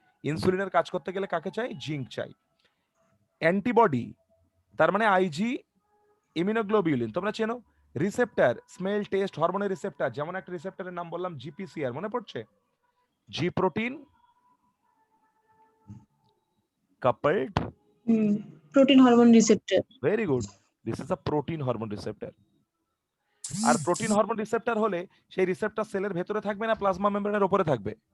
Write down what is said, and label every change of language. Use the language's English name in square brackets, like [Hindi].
[Bangla] ইনসুলিনের কাজ করতে গেলে কাকে চাই? জিঙ্ক চাই। অ্যান্টিবডি, তার মানে আইজি, ইমিউনোগ্লোবিউলিন, তোমরা চেনো। রিসেপ্টর, স্মেল, টেস্ট, হরমোনের রিসেপ্টর, যেমন একটা রিসেপ্টরের নাম বললাম জিপিসিআর, মনে পড়ছে? [English] G protein coupled, protein hormone receptor. very good, this is a protein hormone receptor. [Bangla] আর protein hormone receptor হলে সেই রিসেপ্টর সেলের ভেতরে থাকবে না প্লাজমা মেমব্রেনের উপরে থাকবে?